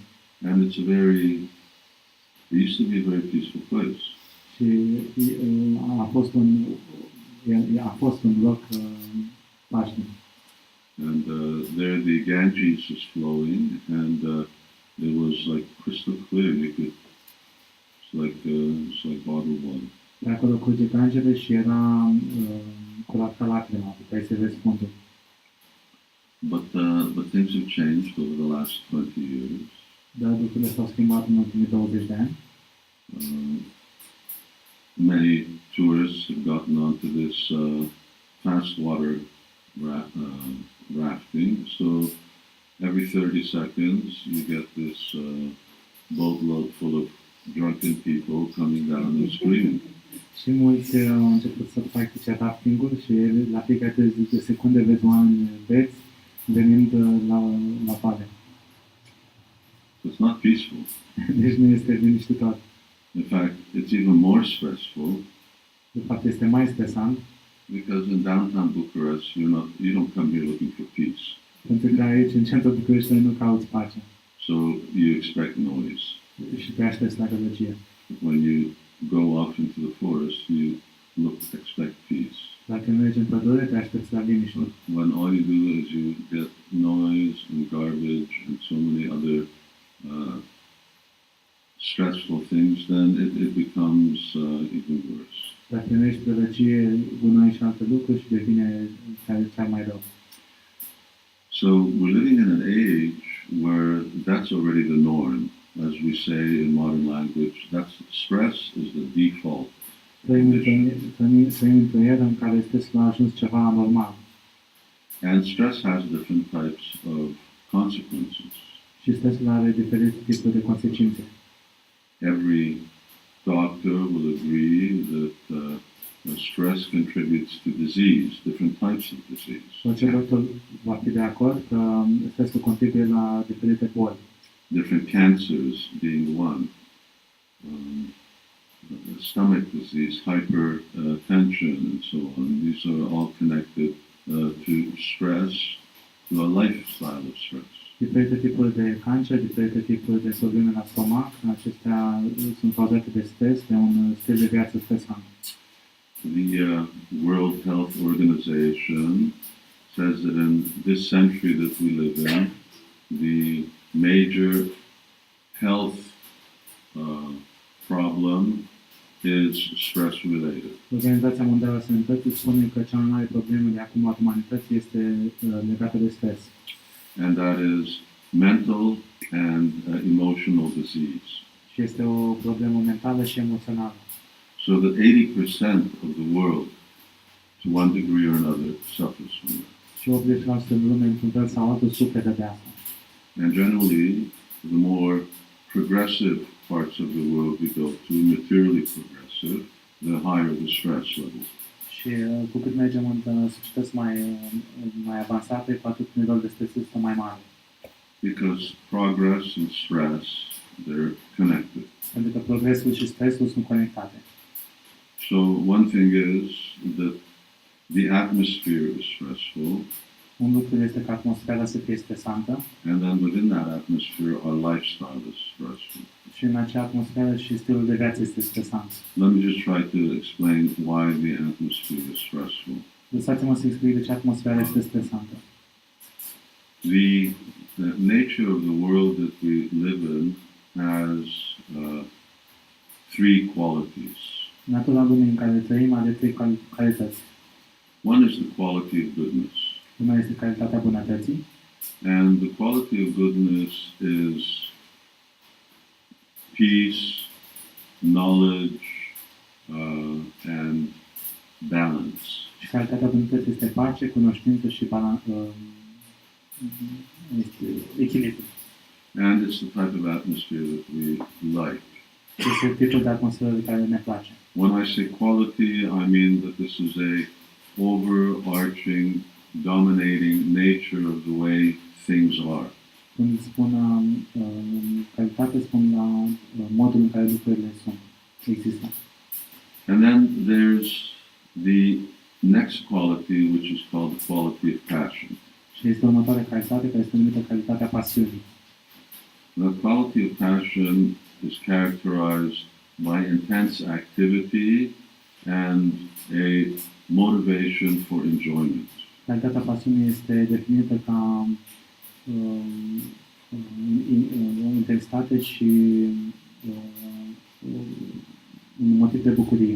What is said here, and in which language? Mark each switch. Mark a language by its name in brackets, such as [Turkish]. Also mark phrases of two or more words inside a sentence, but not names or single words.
[English] And it used to be a very peaceful place. [Romanian] Și a fost un loc pașnic. [English] And there the Ganges is flowing, and it was like crystal clear. It's like bottled water. [Romanian] De acolo curge Gangele și era curat ca lacrima, puteai să vezi fundul. [English] But things have changed over the last 20 years. [Romanian] Dar lucrurile s-au schimbat în ultimii 20 de ani. [English] Many tourists have gotten onto this fast water rafting. So every 30 seconds you get this boatload full of drunken people coming down and screaming. [Romanian] Și mulți au început să practice rafting-ul și la fiecare 30 de secunde vezi oameni beți venind la vale. [English] It's not peaceful. [Romanian] Deci nu este liniștitor. [English] In fact, it's even more stressful. [Romanian] De fapt, este mai stresant. [English] Because in downtown Bucharest, you don't come here looking for peace. [Romanian] Pentru că aici, în centrul București, nu cauți pace. [English] So you expect noise. [Romanian] Și te aștepți la gălăgie. [English] When you go off into the forest, you expect peace. [Romanian] Dacă mergi în pădure, te aștepți la liniște. [English] When all you do is you get noise and garbage and so many other stressful things, then it becomes even worse. [Romanian] Dacă primești gălăgie, gunoi și alte lucruri și devine chiar mai rău. [English] So we're living in an age where that's already the norm. As we say in modern language, stress is the default. [Romanian] Trăim într-o eră în care stresul a ajuns ceva anormal. [English] And stress has different types of consequences. [Romanian] Și stresul are diferite tipuri de consecințe. [English] Every doctor will agree that stress contributes to disease, different types of disease. [Romanian] Orice doctor va fi de acord că stresul contribuie la diferite boli. [English] Different cancers being one. Stomach disease, hypertension, and so on. These are all connected to stress, to a lifestyle of stress. [Romanian] Diferite tipuri de cancer, diferite tipuri de probleme la stomac, acestea sunt cauzate de stres, de un stil de viață stresant. [English] The World Health Organization says that in this century that we live in, the major health problem is stress related. [Romanian] Organizația Mondială a Sănătății spune că cea mai mare problemă de acum a umanității este legată de stres. [English] And that is mental and emotional disease. [Romanian] Și este o problemă mentală și emoțională. [English] So that 80% of the world, to one degree or another, suffers from that. [Romanian] Și 80% din lume, într-un fel sau altul, suferă de asta. [English] And generally, the more progressive parts of the world we go to, materially progressive, the higher the stress level. [Romanian] Și cu cât mergem în societăți mai avansate, cu atât nivelul de stres este mai mare. [English] Because progress and stress, they're connected. [Romanian] Pentru că progresul și stresul sunt conectate. [English] So one thing is that the atmosphere is stressful. [Romanian] Un lucru este că atmosfera să fie stresantă [English] And then within that atmosphere, our lifestyle is stressful. [Romanian] și în acea atmosferă și stilul de viață este stresant. [English] Let me just try to explain why the atmosphere is stressful. [Romanian] Lăsați-mă să explic de ce atmosfera este stresantă. [English] The nature of the world that we live in has three qualities. [Romanian] Natura lumii în care trăim are trei calități. [English] One is the quality of goodness. [Romanian] Una este calitatea bunătății [English] And the quality of goodness is peace, knowledge, and balance. [Romanian] și calitatea bunătății este pace, cunoștință și echilibru. [English] And it's the type of atmosphere that we like. [Romanian] Este tipul de atmosferă de care ne place. [English] When I say quality, I mean that this is a overarching, dominating nature of the way things are. [Romanian] Când spun calitate, spun la modul în care lucrurile sunt, există. [English] And then there's the next quality, which is called the quality of passion. [Romanian] Și este următoarea calitate, care este numită calitatea pasiunii. [English] The quality of passion is characterized by intense activity and a motivation for enjoyment. [Romanian] Calitatea pasiunii este definită ca intensitate și un motiv de bucurie.